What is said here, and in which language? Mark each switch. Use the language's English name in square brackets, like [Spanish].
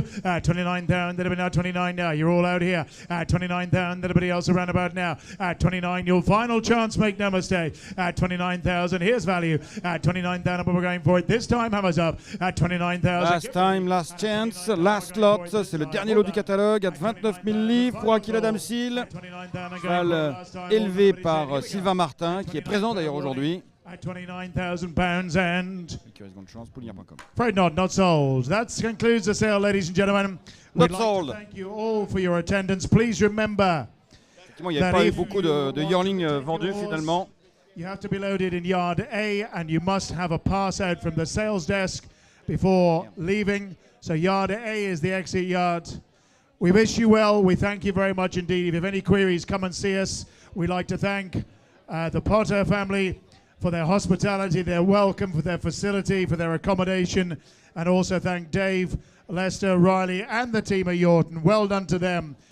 [English] 29,000 that have been out 29 now. You're all out here. 29,000 everybody else around about now. 29 your final chance. Make no mistake. 29,000. Here's value. 29,000, but we're going for it. This time, hammers up. 29,000. Last time, last chance, last lot. [French] C'est le dernier lot du catalogue à 29 000 livres pour Aquila Damsil. Cheval élevé par Sylvain Martin, qui est présent d'ailleurs aujourd'hui. [English] At £29,000 and chance.com. Afraid not sold. That concludes the sale, ladies and gentlemen. Not We'd like sold. to thank you all for your attendance. Please remember [French] Il n'y avait pas eu beaucoup de yearlings vendus finalement. [English] you have to be loaded in yard A and you must have a pass out from the sales desk before leaving. So yard A is the exit yard. We wish you well. We thank you very much indeed. If you have any queries, come and see us. We'd like to thank the Potter family for their hospitality, their welcome, for their facility, for their accommodation, and also thank Dave, Lester, Riley, and the team at Yorton. Well done to them.